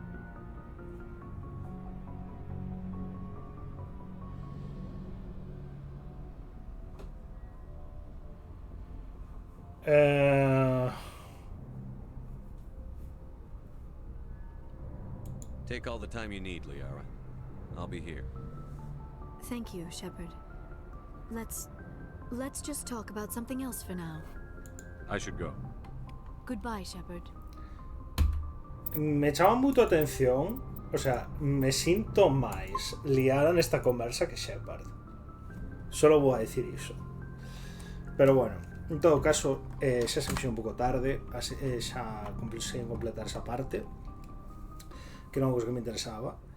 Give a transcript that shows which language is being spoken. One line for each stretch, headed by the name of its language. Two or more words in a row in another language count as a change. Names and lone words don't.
English: Take all the time you need, Liara. I'll be here. Thank you, Shepard. Let's just talk about something else for now. I should go. Goodbye, Shepard.
Galician: Me chama moito a atención,
Spanish: o sea,
Galician: me sinto máis Liara nesta conversa que Shepard. Solo vou a decir iso.
Spanish: Pero bueno,
Galician: en todo caso, xa se fixo un pouco tarde, xa consegui completar esa parte, que non é algo que me interesaba.